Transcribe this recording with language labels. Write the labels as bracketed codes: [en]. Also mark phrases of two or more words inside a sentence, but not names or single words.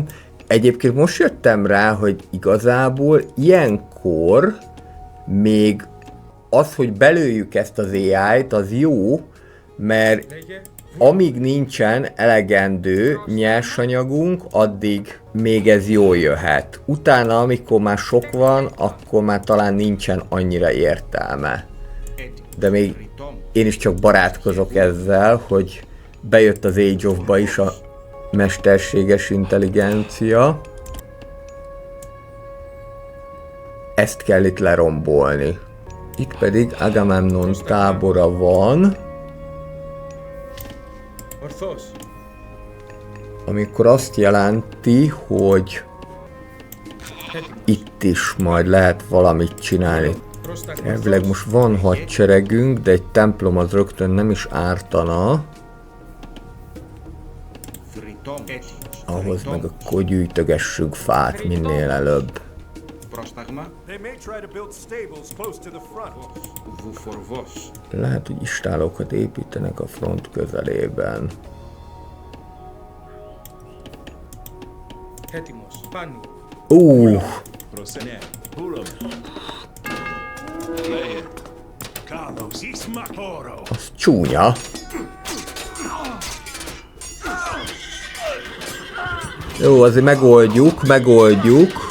[hu] Egyébként most jöttem rá, hogy igazából ilyenkor még az, hogy belőjük ezt az AI-t, az jó, mert amíg nincsen elegendő nyersanyagunk, addig még ez jól jöhet. Utána, amikor már sok van, akkor már talán nincsen annyira értelme. De még én is csak barátkozok ezzel, hogy bejött az Age of-ba is a mesterséges intelligencia. Ezt kell itt lerombolni. Itt pedig Agamemnon tábora van. Amikor azt jelenti, hogy itt is majd lehet valamit csinálni. Elvileg most van hadseregünk, de egy templom az rögtön nem is ártana. Ahhoz meg akkor gyűjtögessünk fát minél előbb. [el] Πρόσταγμα. [en] They may try to build stables close to the front. [el] Βουφορβός. [hu] Lehet, hogy istálokat építenek a front közelében. [el] Έτοιμος. Πάνι. Prosene. Purum. Carlos Ismacoro. [hu] Az csúnya. Jó, azért megoldjuk.